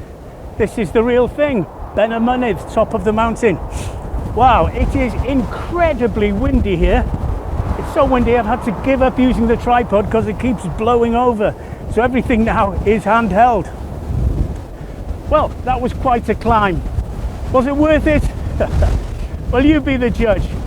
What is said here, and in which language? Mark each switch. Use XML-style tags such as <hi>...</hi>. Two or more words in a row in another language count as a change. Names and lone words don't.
<en>This is the real thing. Ben y Mynydd, top of the mountain. Wow, it is incredibly windy here. It's so windy I've had to give up using the tripod because it keeps blowing over. So everything now is handheld. Well, that was quite a climb. Was it worth it? Well, you be the judge.</en>